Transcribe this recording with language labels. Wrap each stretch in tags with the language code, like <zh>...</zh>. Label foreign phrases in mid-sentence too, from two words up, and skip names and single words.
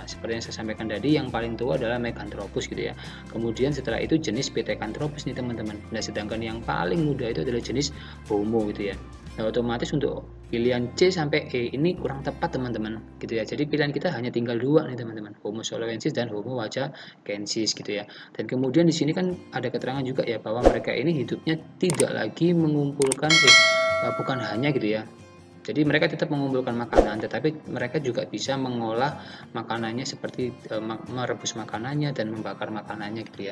<id>Seperti yang saya sampaikan tadi, yang paling tua adalah Meganthropus gitu ya. Kemudian setelah itu jenis Pithecanthropus nih teman-teman. Nah, sedangkan yang paling muda itu adalah jenis Homo gitu ya. Nah, otomatis untuk pilihan C sampai E ini kurang tepat teman-teman gitu ya. Jadi pilihan kita hanya tinggal dua nih teman-teman, Homo soloensis dan Homo wajakensis gitu ya. Dan kemudian di sini kan ada keterangan juga ya bahwa mereka ini hidupnya tidak lagi mengumpulkan bukan hanya gitu ya. Jadi mereka tetap mengumpulkan makanan, tetapi mereka juga bisa mengolah makanannya seperti merebus makanannya dan membakar makanannya gitu ya.</id>